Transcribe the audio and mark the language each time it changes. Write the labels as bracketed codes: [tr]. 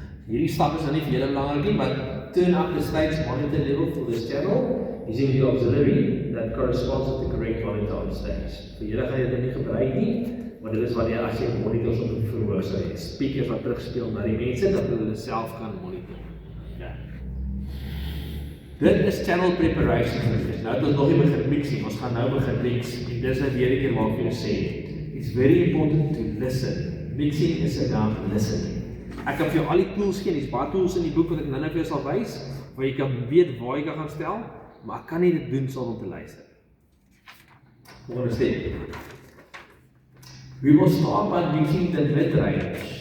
[af] Hierdie stap is nou nie vir julle belangrik nie, maar [en] turn up the stage monitor level for this channel using the auxiliary that corresponds to the correct monitor on stage. [af] Vir julle gaan jy dit nie gebruik nie, maar dit is wanneer as jy monitors op die verhoor sou hê, speakers wat terugspeel na die mense, dat hulle self kan monitor. Ja. Dit is channel preparation gewees. Nou het ons nog nie begin mix nie, ons gaan nou begin mix. En dis nou weer 'n keer waar ek vir julle sê, [en] it's very important to listen. Mixing is about listening. [af] Ek kan vir jou al die tools gee, dis baie tools in die boek wat ek nou vir jou sal wys, waar jy kan weet waar jy kan gaan stel, maar ek kan nie dit doen sonder om te luister. Volgende stap. [en] We will start by mixing the mid-range.